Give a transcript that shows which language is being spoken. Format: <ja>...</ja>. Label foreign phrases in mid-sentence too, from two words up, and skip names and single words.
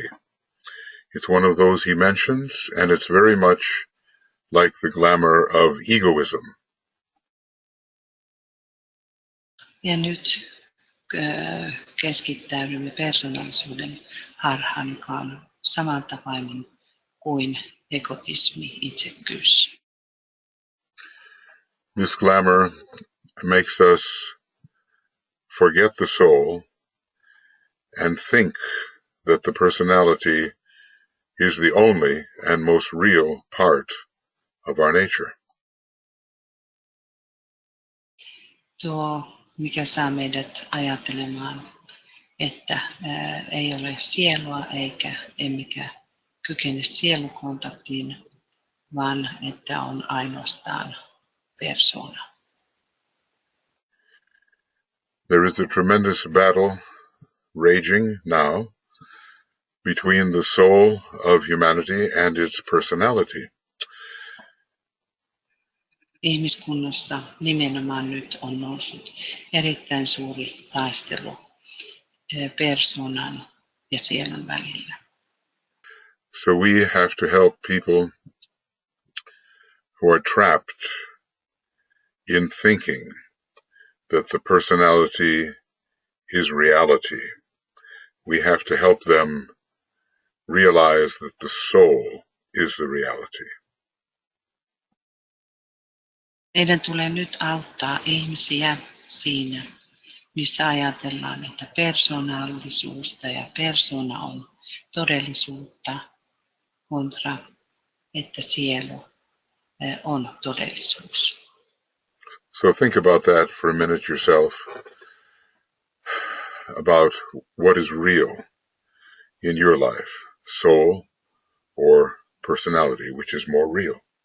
<en>It's one of those he mentions, and it's very much like the glamour of egoism.</en> <fi>Ja nyt keskittäydymme persoonallisuuden harhaan, joka on samantapainen kuin egotismi, itsekkyys.</fi> <en>This glamour makes us forget the soul and think that the personality is the only and most real part of our nature.</en> <fi>Tuo, mikä saa meidät ajattelemaan, että ei ole sielua emmekä kykene sielukontaktiin, vaan että on ainoastaan persoona.</fi> <en>There is a tremendous battle raging now between the soul of humanity and its personality.</en> <fi>Ihmiskunnassa nimenomaan nyt on noussut erittäin suuri taistelu persoonan ja sielun välillä.</fi> <en>So we have to help people who are trapped in thinking that the personality is reality. We have to help them realize that the soul is the reality.</en> <fi>Meidän tulee nyt auttaa ihmisiä siinä, missä ajatellaan, että persoonallisuutta ja persoona on todellisuutta kontra, että sielu on todellisuus.</fi> <en>So think about that for a minute yourself, about what is real in your life, soul or personality, which is more real.</en>